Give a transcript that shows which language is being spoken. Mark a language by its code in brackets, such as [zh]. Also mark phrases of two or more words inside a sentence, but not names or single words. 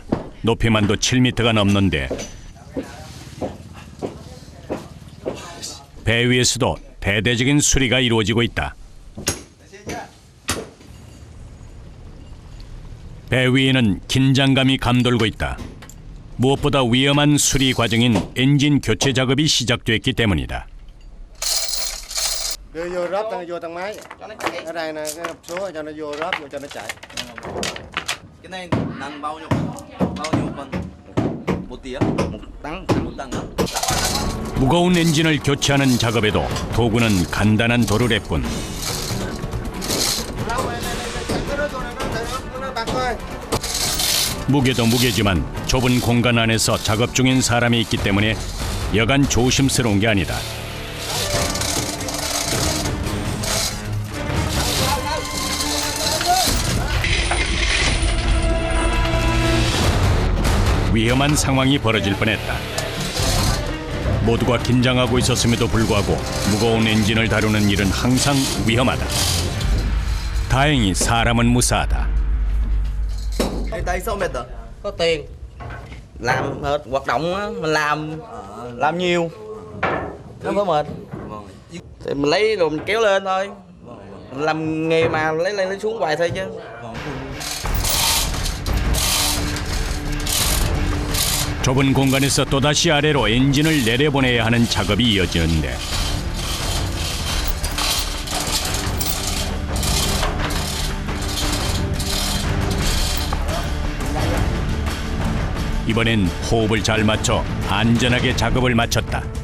[ko] 높이만도 7m가 넘는데 배 위에서도 대대적인 수리가 이루어지고 있다. 배 위에는 긴장감이 감돌고 있다. 무엇보다 위험한 수리 과정인 엔진 교체 작업이 시작됐기 때문이다. [vi] Đưa vô rớp cho nó vô thang máy. Ở đây nè, cái hộp số cho nó vô rớp vô cho nó chạy. Cái này nặng bao nhiêu cân? 1 tấn đó. [ko] 무거운 엔진을 교체하는 작업에도 도구는 간단한 도르래 뿐. 무게도 무게지만 좁은 공간 안에서 작업 중인 사람이 있기 때문에 여간 조심스러운 게 아니다. 위험한 상황이 벌어질 뻔했다. 모두가 긴장하고 있었음에도 불구하고 무거운 엔진을 다루는 일은 항상 위험하다. 다행히 사람은 무사하다. [vi] Đây sao mệt rồi? Có tiền. Làm hết hoạt động á, mình làm nhiều. Không có mệt. Thì mình lấy rồi mình kéo lên thôi. Mình làm nghề mà lấy lên lấy xuống hoài thôi chứ. [ko] 좁은 공간에서 또다시 아래로 엔진을 내려보내야 하는 작업이 이어지는데 이번엔 호흡을 잘 맞춰 안전하게 작업을 마쳤다.